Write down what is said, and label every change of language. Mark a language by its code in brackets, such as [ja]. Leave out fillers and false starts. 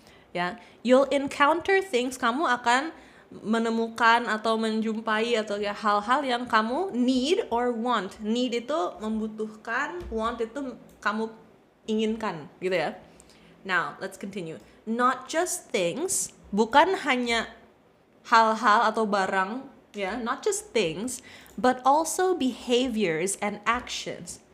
[en] Ya, you'll encounter things. [id] Kamu akan menemukan atau menjumpai atau ya hal-hal yang kamu [en] need or want. [id] Need itu membutuhkan, want itu kamu inginkan, gitu ya. [en] Now, let's continue. Not just things, [id] bukan hanya hal-hal atau barang, [en] ya, not just things, but also behaviors and actions.